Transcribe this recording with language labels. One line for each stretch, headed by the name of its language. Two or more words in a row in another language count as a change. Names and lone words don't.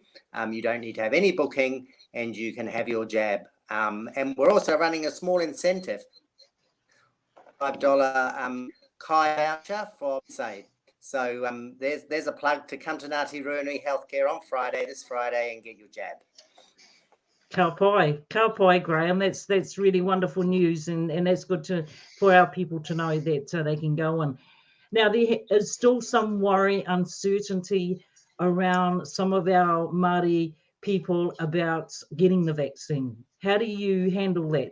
English: You don't need to have any booking, and you can have your jab. And we're also running a small incentive, $5 Kai voucher for Save. So there's a plug to come to Ngāti Ruanui Health Care on this Friday, and get your jab.
Māori: Ka pai, Graham.
English: That's really wonderful news, and that's good for our people to know that they can go on. Now, there is still some worry, uncertainty around some of our Māori people about getting the vaccine. How do you handle that?